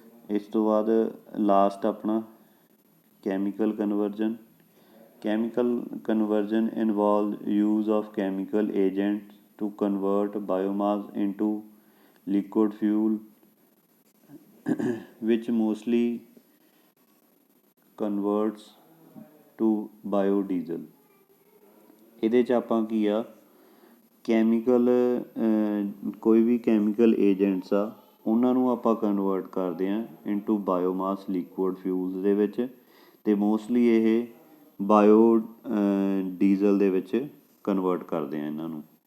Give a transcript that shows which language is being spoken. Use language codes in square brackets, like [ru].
[pa] ਇਸ ਤੋਂ ਬਾਅਦ ਲਾਸਟ ਆਪਣਾ chemical conversion. [en] Chemical conversion involves use of chemical agents to convert biomass into liquid fuel, which mostly converts to biodiesel। [pa] ਇਹਦੇ 'ਚ ਆਪਾਂ ਕੀ ਆ ਕੈਮੀਕਲ ਕੋਈ ਵੀ ਕੈਮੀਕਲ ਏਜੰਟਸ ਆ ਉਹਨਾਂ ਨੂੰ ਆਪਾਂ ਕਨਵਰਟ ਕਰਦੇ ਹਾਂ [en] into biomass liquid fuels [pa] ਦੇ ਵਿੱਚ, ਅਤੇ ਮੋਸਟਲੀ ਇਹ ਬਾਇਓ ਡੀਜ਼ਲ ਦੇ ਵਿੱਚ ਕਨਵਰਟ ਕਰਦੇ ਹਾਂ ਇਹਨਾਂ ਨੂੰ।